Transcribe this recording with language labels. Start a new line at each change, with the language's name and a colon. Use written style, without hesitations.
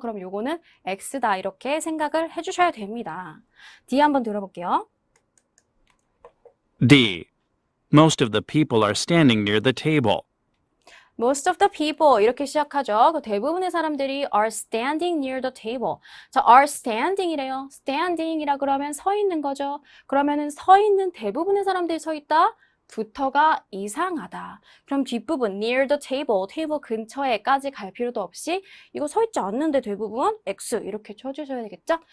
Korean: 그럼 요거는 X다 이렇게 생각을 해주셔야 됩니다. D 한번 들어볼게요.
English: D. Most of the people are standing near the table. Most of the people
Korean: 이렇게 시작하죠. 그 대부분의 사람들이
English: are standing near the table.
Korean: 자,
English: are standing
Korean: 이래요. standing이라 그러면 서 있는 거죠. 그러면은 서 있는 대부분의 사람들이 서 있다. 부터가 이상하다. 그럼 뒷부분
English: near the table,
Korean: 테이블 근처에까지 갈 필요도 없이 이거 서 있지 않는데 대부분 X 이렇게 쳐주셔야 되겠죠?